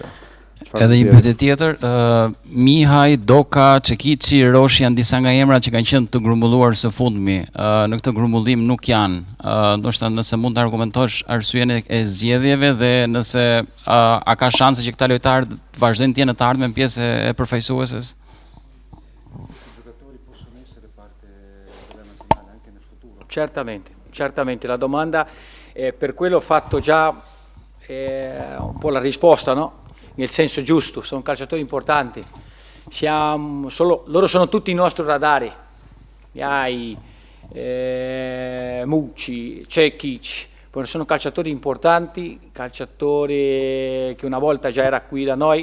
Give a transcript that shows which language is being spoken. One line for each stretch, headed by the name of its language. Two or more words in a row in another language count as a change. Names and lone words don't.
Albanian: Edhe një pyetje tjetër, Mihaj, Doka, Çekiçi, Roshi janë disa nga emrat që kanë qenë të grumbulluar së fundmi. Në këtë grumbullim nuk janë. Ndoshta nëse mund të argumentosh arsyeën e zgjedhjeve dhe nëse a ka shanse që këta lojtarë të vazhdojnë të jenë në të ardhmen pjesë e përfaqësuesës?
Italian: Certamente, la domanda per quello ho fatto già un po' la risposta, no? Nel senso giusto, sono calciatori importanti, loro sono tutti i nostri radari, Mucci, Čekić, poi sono calciatori importanti, calciatori che una volta già era qui da noi.